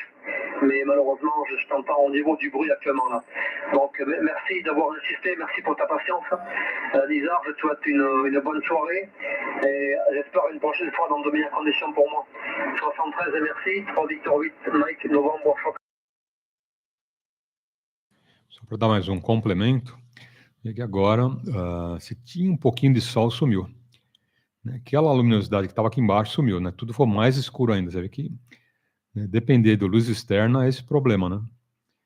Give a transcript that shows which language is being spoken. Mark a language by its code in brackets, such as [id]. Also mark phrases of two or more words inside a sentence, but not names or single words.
[fr] Mais malheureusement, je t'entends au niveau du bruit actuellement là. Donc, merci d'avoir insisté, merci pour ta patience. Nizar, je te souhaite une bonne soirée et j'espère une prochaine fois dans de meilleures conditions pour moi. 73 et merci, 3 Victor 8, Mike, [pt] novembro. Só para dar mais um complemento, é que agora, se tinha um pouquinho de sol, sumiu. Né? Aquela luminosidade que estava aqui embaixo sumiu, né? Tudo foi mais escuro ainda. Você vê que depender da luz externa é esse problema, né?